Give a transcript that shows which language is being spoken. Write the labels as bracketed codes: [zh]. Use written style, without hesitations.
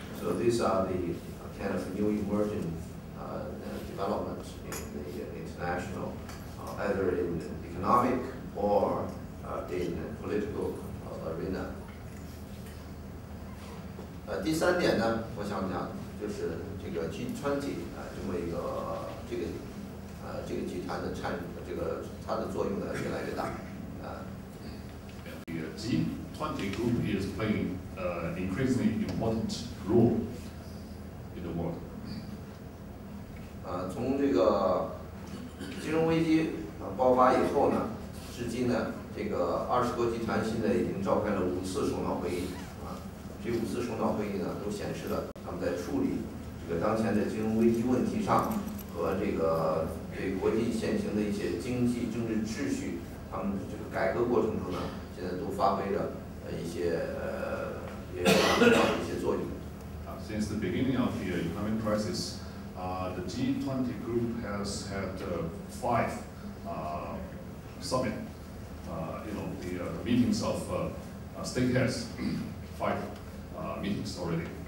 [en] So these are the kind of new emerging developments in the international, either in economic or in political arena. [zh] 第3点呢，我想讲就是这个G20这么一个这个集团的它的作用呢越来越大。 [en] The G20 group is playing an increasingly important role in the world. [zh] 从这个金融危机爆发以后呢，至今呢，这个20国集团现在已经召开了5次首脑会议啊，这5次首脑会议呢，都显示了他们在处理这个当前的金融危机问题上和这个对国际现行的一些经济政治秩序，他们这个改革过程中呢，现在都发挥着一些也非常重要的一些作用。 [en] Since the beginning of the economic crisis, the G20 group has had 5 summit, the meetings of state heads, 5 meetings already.